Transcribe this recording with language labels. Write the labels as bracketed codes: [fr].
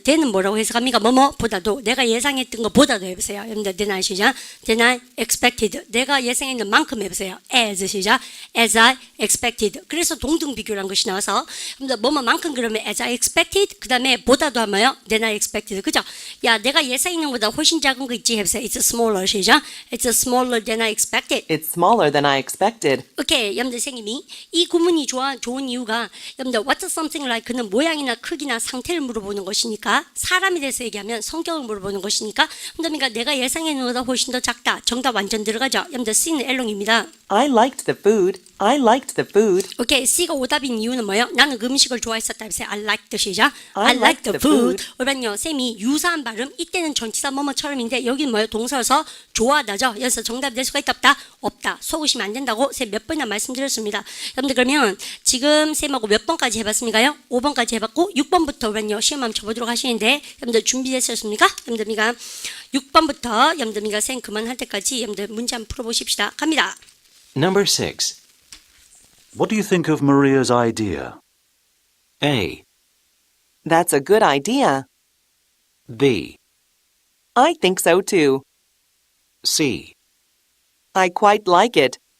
[ko] than은 뭐라고 해석합니까? 뭐뭐보다도 내가 예상했던 것보다도 해보세요. 여러분들 [en] than I [ko] 시작. [en] Than I expected. [ko] 내가 예상했는 만큼 해보세요. [en] As 시작. As I expected. [ko] 그래서 동등 비교라는 것이 나와서 여러분들 뭐뭐만큼 그러면 [en] as I expected. [ko] 그 다음에 보다도 하면요. Than I expected. 그죠? 야, 내가 예상했는 것보다 훨씬 작은 거 있지 해보세요. [en] It's smaller 시작. It's smaller than I expected. It's smaller than I expected. [ko] 오케이, 여러분들 선생님이 이 구문이 좋은 이유가 여러분들 [en] what's something like [ko] 는 모양이나 크기나 상태를 물어보는 것이니까 사람에 대해서 얘기하면 성격을 물어보는 것이니까 그러니까 내가 예상했는 것보다 훨씬 더 작다. 정답 완전 들어가죠. 여러분들 C는 엘롱입니다. [en] I liked the food. I liked the food. [ko] 오케이, C가 오답인 이유는 뭐예요? 나는 그 음식을 좋아했었다. 그래서 [en] I liked the 시작. I liked the food. [ko] 그러면요, 쌤이 유사한 발음 이때는 전치사 뭐뭐처럼인데 여기는 뭐예요? 동사여서 좋아하다죠. 그래서 정답이 될 수가 있다 없다? 없다. 속으시면 안 된다고 쌤 몇 번이나 말씀드렸습니다. 여러분들 그러면 지금 쌤하고 몇 번까지 해봤습니까요? 5번까지 해봤고 6번부터 그러면요 시험 한번 쳐보도록 하시는데 여러분들 준비되셨습니까? 여러분들미가 6번부터 여러분들미가 쌤 그만할 때까지 여러분들 문제 한번 풀어보십시다. 갑니다. [en] Number 6. What do you think of Maria's idea? A. That's a good idea. B. I think so too. C. I quite like it.